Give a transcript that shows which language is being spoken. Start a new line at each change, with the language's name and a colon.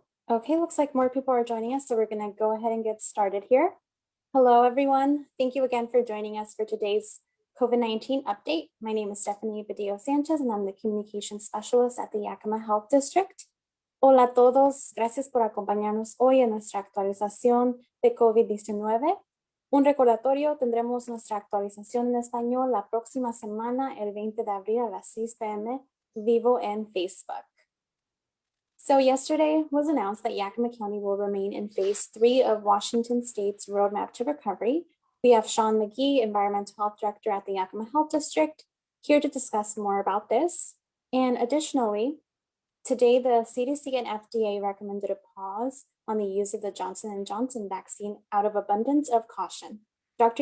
English: Okay, looks like more people are joining us, so we're gonna go ahead and get started here. Hello, everyone. Thank you again for joining us for today's COVID-19 update. My name is Stephanie Badillo Sanchez, and I'm the Communications Specialist at the Yakima Health District.
Spanish: Hola a todos, gracias por acompañarnos hoy en nuestra actualización de COVID-19. Un recordatorio, tendremos nuestra actualización en español la próxima semana, el 20 de abril a las 6 p.m. vivo en Facebook.
English: So yesterday was announced that Yakima County will remain in phase 3 of Washington State's Roadmap to Recovery. We have Sean McGee, Environmental Health Director at the Yakima Health District, here to discuss more about this. And additionally, today the CDC and FDA recommended a pause on the use of the Johnson & Johnson vaccine out of abundance of caution. Dr.